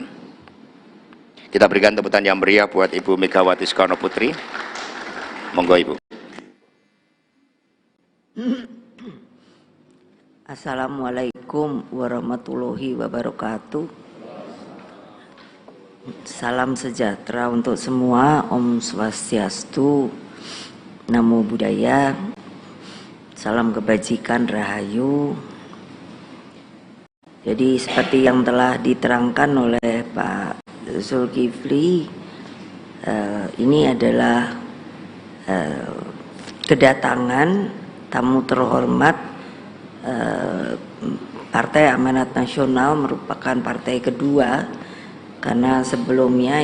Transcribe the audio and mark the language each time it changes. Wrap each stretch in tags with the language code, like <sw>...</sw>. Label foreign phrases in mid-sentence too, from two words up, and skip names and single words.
<id>Kita berikan tepuk tangan yang meriah buat Ibu Megawati Soekarno Putri. Monggo Ibu.</id> <ar>السلام عليكم ورحمة الله وبركاته.</ar> <id>Salam sejahtera untuk semua.</id> <ban>Om Swastiastu,</ban> <pi>Namo Buddhaya,</pi> <id>salam kebajikan, rahayu. Jadi seperti yang telah diterangkan oleh Pak Zulkifli, ini adalah kedatangan tamu terhormat Partai Amanat Nasional, merupakan partai kedua, karena sebelumnya</id>